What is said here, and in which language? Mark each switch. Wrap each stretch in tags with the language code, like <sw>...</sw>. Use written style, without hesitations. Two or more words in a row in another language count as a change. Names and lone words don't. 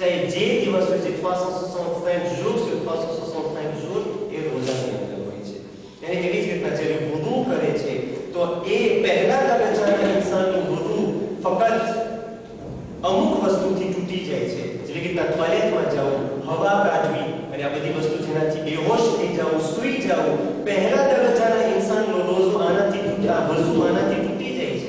<gu>જે દિવસ હોય છે</gu> <fr>365 jours sur 365 jours</fr> <gu>એ રોજાની અંદર હોય છે. અને એવી જ રીતના જ્યારે વુદુ કરે છે તો એ પહેલા દરજ્જાના ઇન્સાનનું વુદુ ફક્ત અમુક વસ્તુથી તૂટી જાય છે. જેવી રીતના ટોયલેટમાં જવું, હવા કાઢવી અને આ બધી વસ્તુ જેનાથી બેહોશ થઈ જવું, સૂઈ જવું, પહેલા દરજ્જાના ઇન્સાનનો રોજો આનાથી વજુ આનાથી તૂટી જાય છે.</gu>